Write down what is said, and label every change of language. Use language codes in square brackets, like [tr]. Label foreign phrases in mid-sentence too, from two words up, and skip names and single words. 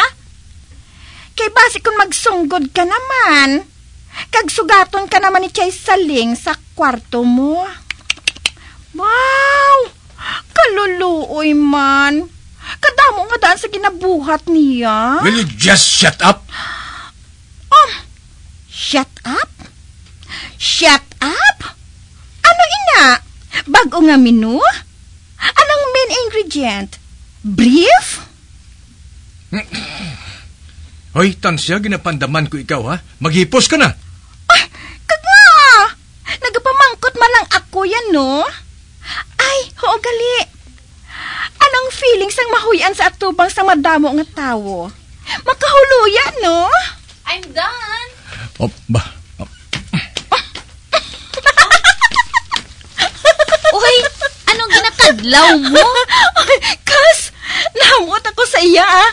[hil] Kay basi kung magsunggod ka naman, kagsugaton ka naman ni Chay Saling sa kwarto mo. Wow! Kaluluoy man. Kadamo nga daan sa ginabuhat niya. [en] will you just shut up? Shut up? Shut up? [hil] Ano ina? Bago nga menu? Anong [en] main ingredient? [hil] Beef? Hoy, Tansya, ginapandaman ko ikaw, ha? Maghipos ka na. Kaga! Nagapamangkot man lang ako yan, no? Ay, oo gali. Anong feelings ang mahuyan sa atubang sa madamo nga tawo? Makahuluyan, no? [en] I'm done. [hil] Oh, ba? Oh. Uy, anong ginakadlaw mo? Ay, Kas, nahamot ako sa iya, ah.